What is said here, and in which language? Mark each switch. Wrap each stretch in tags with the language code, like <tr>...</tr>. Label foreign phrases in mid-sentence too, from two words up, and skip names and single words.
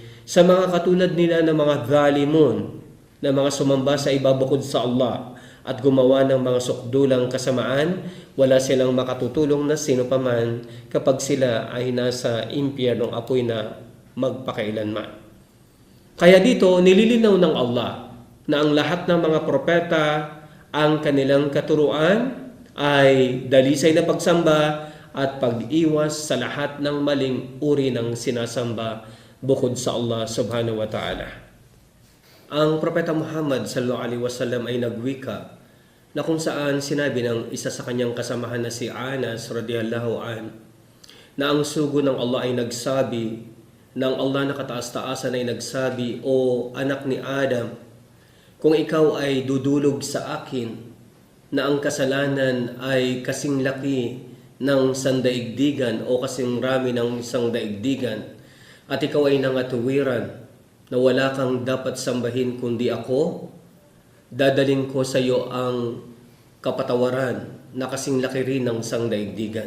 <tl>Sa mga katulad nila ng mga zalimun, na mga sumamba sa iba bukod sa Allah at gumawa ng mga sukdulang kasamaan, wala silang makatutulong na sino paman kapag sila ay nasa impyernong apoy na magpakailanman. Kaya dito, nililinaw ng Allah na ang lahat ng mga propeta, ang kanilang katuruan ay dalisay na pagsamba at pag-iwas sa lahat ng maling uri ng sinasamba bukod sa Allah</tl> <ar>subhanahu wa ta'ala.</ar> <tl>Ang propeta Muhammad</tl> <ar>sallallahu alaihi wasallam</ar> <tl>ay nagwika na kung saan sinabi ng isa sa kanyang kasamahan na si Anas</tl> <ar>radhiyallahu an</ar> <tl>na ang sugo ng Allah ay nagsabi, ng Allah na kataas-taasan ay nagsabi, "O anak ni Adam, kung ikaw ay dudulog sa akin na ang kasalanan ay kasing laki ng sandaigdigan o kasing rami ng isang daigdigan at ikaw ay nangatuwiran na wala kang dapat sambahin kundi ako, dadaling ko sa iyo ang kapatawaran na kasing laki rin ng isang daigdigan."</tl>